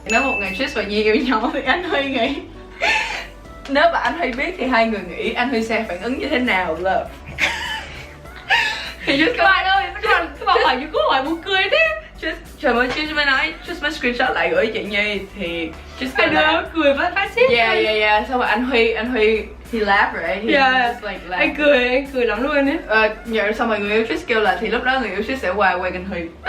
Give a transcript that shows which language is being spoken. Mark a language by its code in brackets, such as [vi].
[vi] Nếu một ngày Trish và Nhi yêu nhau thì anh Huy nghĩ, nếu mà anh Huy biết thì hai người nghĩ anh Huy sẽ phản ứng như thế nào? [en] Love. [vi] Thì just các bạn ơi, các bạn hỏi những câu hỏi buồn cười thế. Trời ơi, Trish mới nói, Trish mới screenshot lại gửi chị Nhi thì Trish cười phát xít. [en] Yeah. [vi] Xong rồi anh Huy [en] he laughed, right? He just like laughed. [vi] Anh cười lắm luôn ấy. Xong rồi người yêu Trish kêu là thì lúc đó người yêu Trish sẽ qua quen anh Huy.